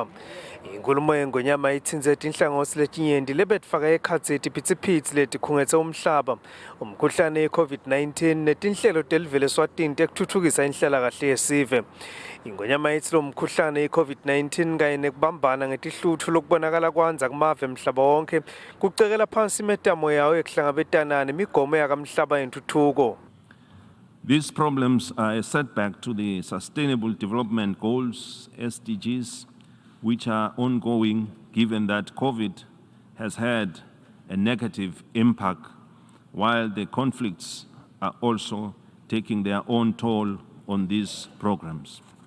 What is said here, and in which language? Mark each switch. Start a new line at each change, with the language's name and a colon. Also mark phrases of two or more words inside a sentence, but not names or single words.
Swati: Inkulumo yengonyama ithinze inhlangothi letinyenti lebetfaka ekhatsi phitsipitsi letikhungetse umhlaba, umkhuhlane we-COVID-19 netinhlelo telivele Eswatini tekutfutfukisa inhlalakahle yesive. Ingonyama ithi lo mkhuhlane i-COVID-19 kanye nekubambana ngetihluthu lokubonakala kwanza kumave emhlaba wonke kucekela phansi imetamo yawo ekuhlangabetana nemigomo yakamhlaba yentuthuko.
English: These problems are a setback to the Sustainable Development Goals, SDGs, which are ongoing given that COVID has had a negative impact, while the conflicts are also taking their own toll on these programs.